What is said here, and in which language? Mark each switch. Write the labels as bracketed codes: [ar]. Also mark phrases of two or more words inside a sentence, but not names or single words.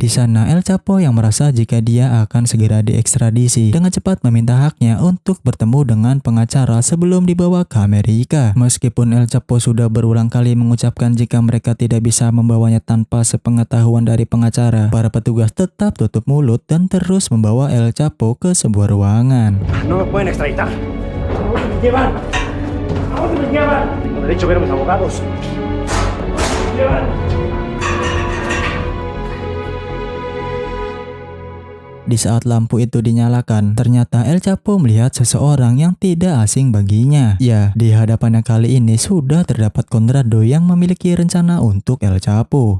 [id] Di sana El Chapo yang merasa jika dia akan segera diekstradisi dengan cepat meminta haknya untuk bertemu dengan pengacara sebelum dibawa ke Amerika. Meskipun El Chapo sudah berulang kali mengucapkan jika mereka tidak bisa membawanya tanpa sepengetahuan dari pengacara, para petugas tetap tutup mulut dan terus membawa El Chapo ke sebuah ruangan. [es] No me pueden extraditar. ¿A dónde me llevan? ¿A dónde me llevan? Tengo derecho a ver a mis abogados. ¿A dónde me llevan? [id] Di saat lampu itu dinyalakan, ternyata El Chapo melihat seseorang yang tidak asing baginya. Ya, di hadapannya kali ini sudah terdapat Conrado yang memiliki rencana untuk El Chapo.